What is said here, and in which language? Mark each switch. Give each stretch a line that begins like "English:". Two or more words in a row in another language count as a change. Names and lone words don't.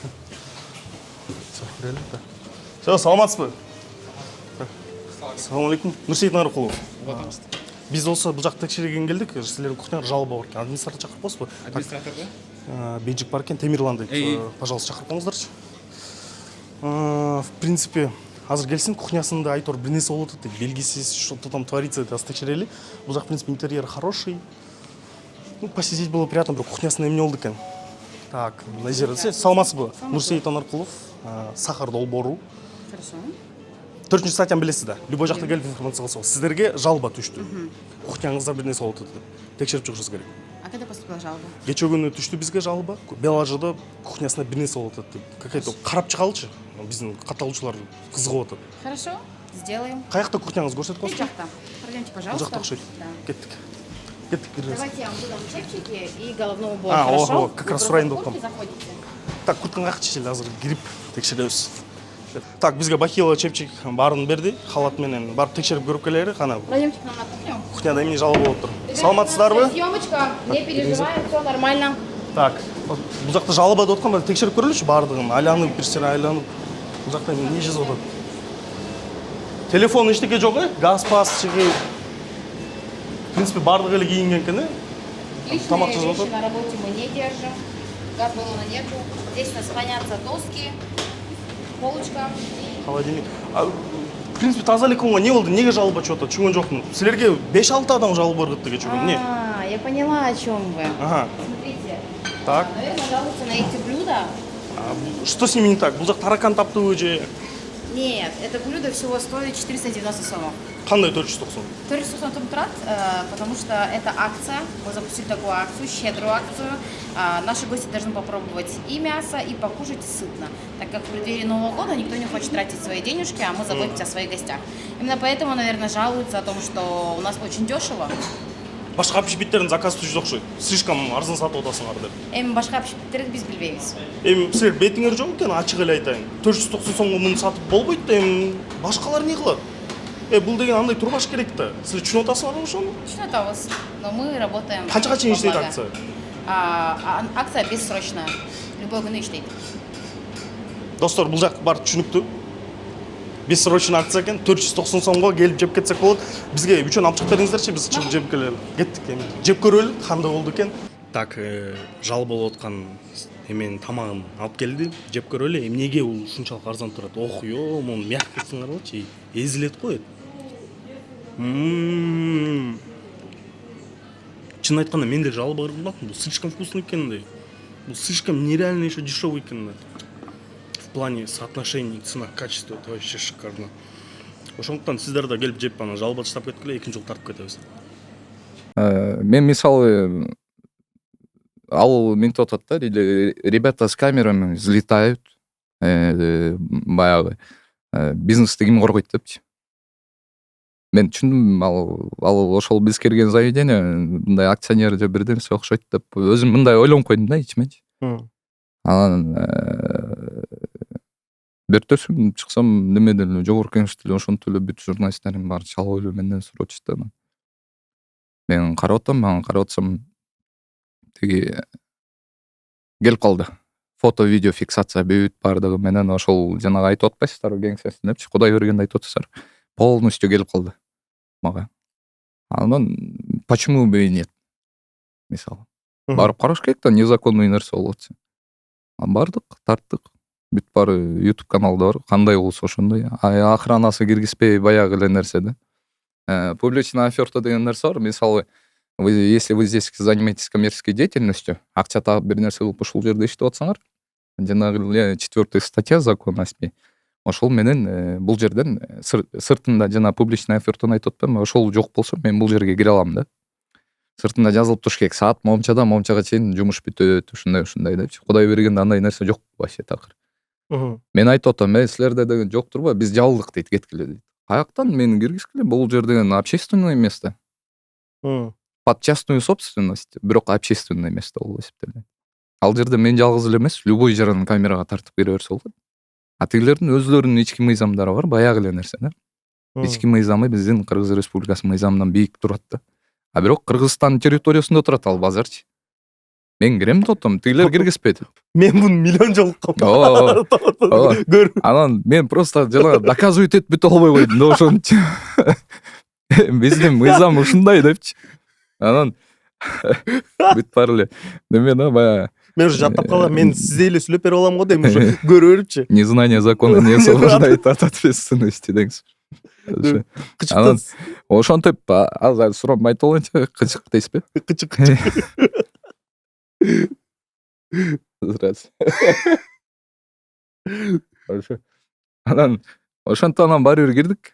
Kyrgyz: Все, саламатсызбы? Ассалому алейкум. Нурсейит Нарыкулов. Биз болсо бул жакта текшерген келдик. Силердин кухняга жалоба бар экен. Администратор чакырып коесузбу? Администраторду? Бейджик бар экен, Темирлан дейт. Пожалуйста, чакырып коңуздарчы.
Russian: В принципе,
Kyrgyz: азыр келсин, кухнясында айтор бир нерсе болуп атат дейт. Белгисиз,
Russian: что-то там творится,
Kyrgyz: деп текшерели. Бул жак,
Russian: в принципе, интерьер хороший. Ну, посидеть было приятно,
Kyrgyz: бирок кухнясында эмне болду экен? Так, Назира, саламатсызбы? Нурсейит Анаркулов, сахар долбоору.
Russian: Хорошо.
Kyrgyz: 4-чү статьяны билесиз да. Любой жакта келип информация алсаңыз, сиздерге жалоба түштү. Кухняңызда бир нерсе болуп атат деп. Текшерип чыгышыңыз керек.
Russian: А когда поступила жалоба?
Kyrgyz: Кече күнү түштү бизге жалоба. Белажыда кухнясында бир нерсе болуп атат деп. Какая-то карап чыгалычы. Биздин катталуучулар кызыгып атат.
Russian: Хорошо, сделаем.
Kyrgyz: Каякта кухняңыз көрсөтүп Бул коесузбу? жакта. Пройдемте, Бул
Russian: пожалуйста.
Kyrgyz: жакта окшойт.
Russian: Да.
Kyrgyz: Кеттик. Кеттик бир нерсе.
Russian: Давайте я вам выдам чепчики и головной убор. А, Хорошо? о, как раз Вы
Kyrgyz: сурайын
Russian: просто
Kyrgyz: деп аткам.
Russian: заходите.
Kyrgyz: Так, куртканы каяка чечели, азыр кирип текшеребиз. Так, бизге Бахилова чепчик баарын берди. Халат менен барып текшерип көрүп келели. Кана
Russian: Пройдемте к нам на кухню.
Kyrgyz: кухняда эмне жалоба болуп тур. Саламатсыздарбы?
Russian: Съемочка, не переживаем, все нормально.
Kyrgyz: Так, бул жакта жалоба деп аткан, текшерип көрөлүчү баардыгын. Айланып, бир айланып. Бул жакта эмне жазып атат? Телефон эчтеке жок, газ пас, чыгы.
Russian: В принципе,
Kyrgyz: баардыгы эле кийинген экен, Тамак
Russian: Личные
Kyrgyz: жазып
Russian: вещи
Kyrgyz: атат.
Russian: на работе мы не держим. Газ баллона нету. Здесь у нас хранятся доски, полочка. Холодильник. В принципе,
Kyrgyz: таза эле экен го, эмне болду? Неге жалоба чыгып атат? Түшүнгөн жокмун. Силерге 5-6 адам жалоба берди кече күнү. Эмне?
Russian: Я поняла, о чем вы. Ага. Смотрите, Так. наверное, жалуются на эти блюда. Что с ними не так?
Kyrgyz: Бул жак таракан таптыбы же?
Russian: Нет, это блюдо всего стоит 490 сомов.
Kyrgyz: Кандай 490?
Russian: 490 трат, потому что это акция. Мы запустили такую акцию, щедрую акцию. Наши гости должны попробовать и мясо, и покушать сытно. Так как в преддверии Нового года никто не хочет тратить свои денежки, а мы заботимся о своих гостях. Именно поэтому, наверное, жалуются о том, что у нас очень дешево.
Kyrgyz: Башка общепиттердин заказ түшүп окшойт. Слишком арзан сатып атасыңар деп. Эми башка общепиттерди биз билбейбиз. Эми силер бетиңер жок экен, ачык эле айтайын. 490 сомго муну сатып болбойт да, эми башкалар эмне кылат? Бул деген андай турбаш керек да. Силер түшүнүп атасыңарбы ошону? Түшүнөт атабыз,
Russian: но мы работаем.
Kyrgyz: Канчага чейин
Russian: во
Kyrgyz: иштейт
Russian: благо.
Kyrgyz: акция?
Russian: Акция бессрочная.
Kyrgyz: Любой күнү иштейт. Достор, бул жак бар түшүнүктүү. Бессрочный акция экен, 490 сомго келип жеп кетсек болот. Бизге үчөн алып чыгып бериңиздерчи, биз чыгып жеп келели. Кеттик эми. Жеп көрөлү, кандай болду экен. Так, жал болуп аткан эменин тамагын алып келди. Жеп көрөлү. Эмнеге бул ушунчалык арзан турат? Ох, муну мяккысыңарбычы, эзилет го. Чын айтканда мен деле жалоба кылдым. Бул
Russian: слишком вкусный
Kyrgyz: экен да.
Russian: Бул слишком нереально еще дешевый
Kyrgyz: экен да.
Russian: В плане соотношений цена-качество это вообще шикарно.
Kyrgyz: Ошондуктан сиздер да келип жеп ана жалоба таштап кеткиле, экинчи жолу тартып кетебиз. Мен мисалы ал мынтип атат да,
Russian: ребята с камерами взлетают,
Kyrgyz: баягы бизнести ким коргойт депчи. Мен түшүндүм, ал ошол биз кирген заведение мындай акционер же бир нерсе окшойт деп өзүм мындай ойлонуп койдум да ичиме. Анан бертөсүм чыксам немеден эле жогорку кеңеште эле ошентип эле бүт журналисттердин баары чалып эле менден сурап атышты. Мен карап атам, карап атсам тиги келип калды. Фото, видео фиксация бүт бардыгы менен ошол жанагы айтып атпайсыздарбы кеңсесин депчи, Кудай бергенди айтып атасыздар. Полностью келип калды мага.
Russian: Анан почему бы и нет?
Kyrgyz: Мисалы. Барып караш керек да, незаконный нерсе болуп атса. Бардык, тарттык. Бүт баары YouTube каналда бар. Кандай болсо ошондой. Охранасы киргизбей баягы эле нерсе да.
Russian: Публичная оферта
Kyrgyz: деген нерсе бар. Мисалы,
Russian: если вы здесь занимаетесь коммерческой деятельностью,
Kyrgyz: акча таап бир нерсе кылып ушул жерде иштеп атсаңар, жанагы эле 4 статья
Russian: закона СП.
Kyrgyz: Ошол менен бул жерден сыртында жана публичная офертаны айтып атпаймынбы, ошол жок болсо мен бул жерге кире алам да. Сыртында жазылып туруш керек, саат момчага чейин жумуш бүтөт, ушундай депчи. Кудай бергенде андай нерсе жок вообще такыр. Мен айтып атам, силерде деген жок турбу, биз жабылдык дейт, кеткиле дейт. Каяктан мени киргизгиле, бул жер деген
Russian: общественное место. Под частную собственность, бирок общественное место
Kyrgyz: болуп эсептелет. Ал жерде мен жалгыз эле эмес, любой жаран камерага тартып кире берсе болот. А тигилердин өзлөрүнүн ички мыйзамдары бар, баягы эле нерсе да. Ички мыйзамы биздин Кыргыз Республикасынын мыйзамынан бийик турат да. А бирок Кыргызстандын территориясында турат ал базарчы. Мен кирем деп атам, тигилер киргизбейт. Мен буну миллион жолу Анан мен просто жана доказывать этип бүтө албай койдум да ошончу. Биздин мыйзам ушундай депчи. Анан бүт баары эле неме да баягы. Мен уже жаттап калгам, мен сизге эле сүйлөп берип алам го дейм, уже көрүп берипчи.
Russian: Незнание закона не освобождает от ответственности деңиз.
Kyrgyz: Анан ошентип азыр суроп айтып алайынчы, кычык дейсизби? Кычык. Анан ошентип анан баары бир кирдик.